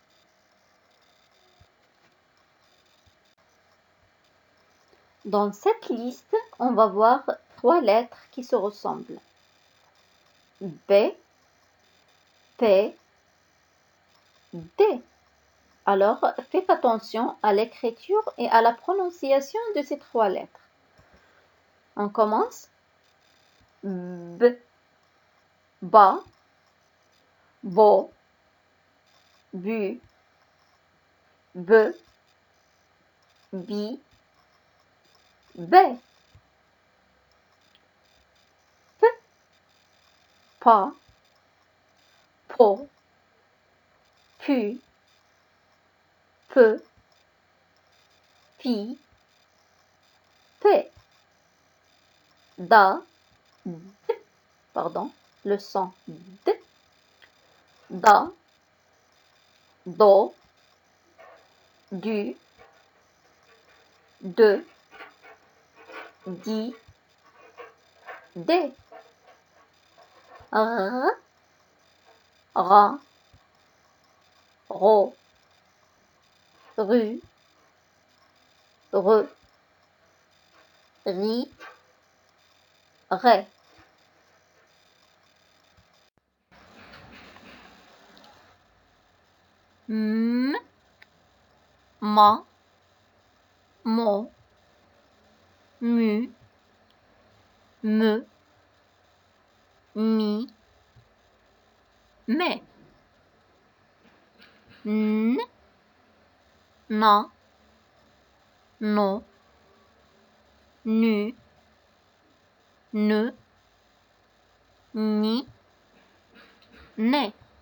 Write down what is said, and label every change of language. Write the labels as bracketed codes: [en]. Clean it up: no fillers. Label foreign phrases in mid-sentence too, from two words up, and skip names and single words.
[fr] Dans cette liste, on va voir trois lettres qui se ressemblent. B, P, D. Alors, faites attention à l'écriture et à la prononciation de ces 3 lettres. On commence. B, ba, bo, bu, be, bi, be. P, pa, po, pu, peu, pi, pe. Da, d, pardon, le son d, da, do, du, de, di, de. R, ra, ro, ru, re, ri, ré. M, ma, mo, mu, me, mi, me. N, na, no, nu, ne, ni, ne.